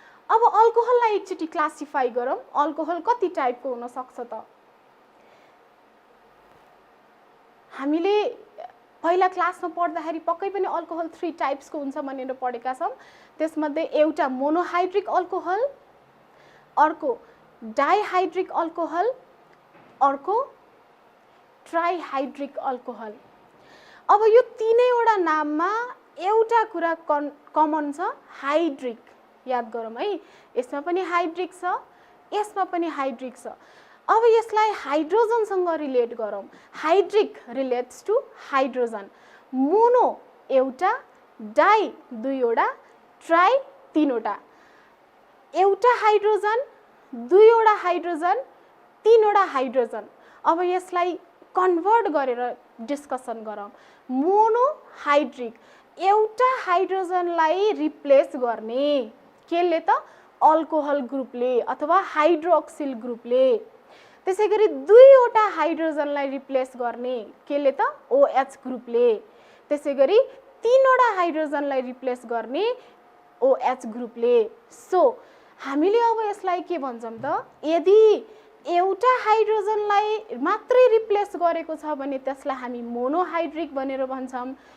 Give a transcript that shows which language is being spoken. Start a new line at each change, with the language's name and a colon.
Nepali: अब अल्कोहललाई एकचोटि क्लासिफाई गरौँ। अल्कोहल कति टाइपको हुन सक्छ त? हामीले पहिला क्लासमा पढ्दाखेरि पक्कै पनि अल्कोहल 3 टाइप्सको हुन्छ भनेर पढेका छौँ। त्यसमध्ये एउटा मोनोहाइड्रिक अल्कोहल, अर्को डाइहाइड्रिक अल्कोहल, अर्को ट्राइहाइड्रिक अल्कोहल। अब यो तीनैवटा नाममा एउटा कुरा कमन छ, हाइड्रिक। याद गरौँ है, यसमा पनि हाइड्रिक छ, यसमा पनि हाइड्रिक छ। अब यसलाई हाइड्रोजनसँग रिलेट गरौँ।
English: hydric relates to hydrogen,
Nepali: mono एउटा, डाई दुईवटा, ट्राई तीनवटा। एउटा हाइड्रोजन, दुईवटा हाइड्रोजन, तीनवटा हाइड्रोजन। अब यसलाई कन्भर्ट गरेर डिस्कसन गरौँ। मोनोहाइड्रिक, एउटा हाइड्रोजनलाई रिप्लेस गर्ने केले त? अल्कोहल ग्रुपले अथवा हाइड्रोक्सिल ग्रुपले। त्यसै गरी दुईवटा हाइड्रोजनलाई रिप्लेस गर्ने केले त? OH ग्रुपले। त्यसै गरी तीनवटा हाइड्रोजनलाई रिप्लेस गर्ने OH ग्रुपले। सो हामीले अब यसलाई के भन्छौँ त? यदि एउटा हाइड्रोजनलाई मात्रै रिप्लेस गरेको छ भने त्यसलाई हामी मोनोहाइड्रिक भनेर भन्छौँ।